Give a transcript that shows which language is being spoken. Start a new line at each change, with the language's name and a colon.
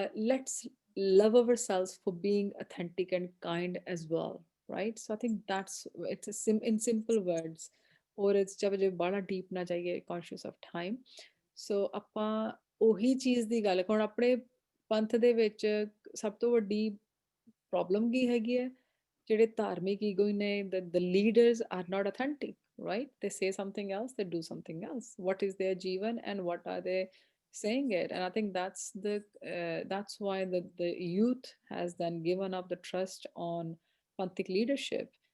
English: Let's love ourselves for being authentic and kind as well, right? So I think that's it's in simple words, or it's
Hindi: जब बड़ा deep ना जाइए,
English: conscious of time.
Punjabi: So ਆਪਾਂ ਉਹੀ ਚੀਜ਼ ਦੀ ਗੱਲ, ਹੁਣ ਆਪਣੇ ਪੰਥ ਦੇ ਵਿੱਚ ਸਭ ਤੋਂ ਵੱਡੀ ਪ੍ਰੋਬਲਮ ਕੀ ਹੈਗੀ ਹੈ? ਜਿਹੜੇ ਧਾਰਮਿਕ ਈਗੋ ਨੇ,
English: the leaders are not authentic, right? They say something else, they do something else. What is their jivan and what are they saying it? And I think that's why the youth has then given up the trust on Panthic leadership.